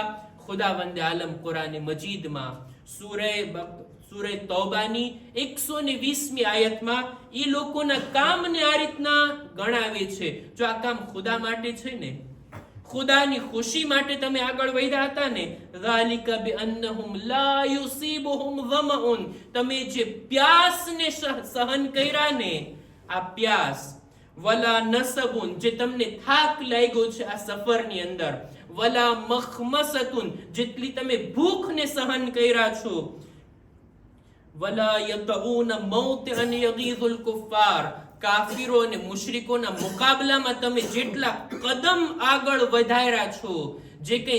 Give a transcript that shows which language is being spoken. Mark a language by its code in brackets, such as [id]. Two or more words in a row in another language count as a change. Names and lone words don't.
[gu] ખુદાવંદે આલમ કુરાને મજીદમાં સૂરે તૌબાની 120મી આયતમાં એ લોકોના કામને આ રીતના ગણાવે છે. જો આ કામ ખુદા માટે છે ને, ખુદાની ખુશી માટે તમે આગળ વધ્યા હતા ને, [ar] ذَلِكَ بِأَنَّهُمْ لَا يُصِيبُهُمْ ظَمَأٌ, [gu] તમે જે પ્યાસને સહન કર્યા ને, આ પ્યાસ, [ar] ولا نصب, [gu] જે તમને થાક લાગ્યો છે આ સફરની અંદર, [ar] ولا مخمصة, [gu] જેટલી તમે ભૂખને સહન કર્યા છો, [ar] ولا يطئون موطئا يغيظ الكفار, [gu] કાફિરો અને મુશરિકોના મુકાબલામાં તમે જેટલા કદમ આગળ વધાર્યા છો, જે કઈ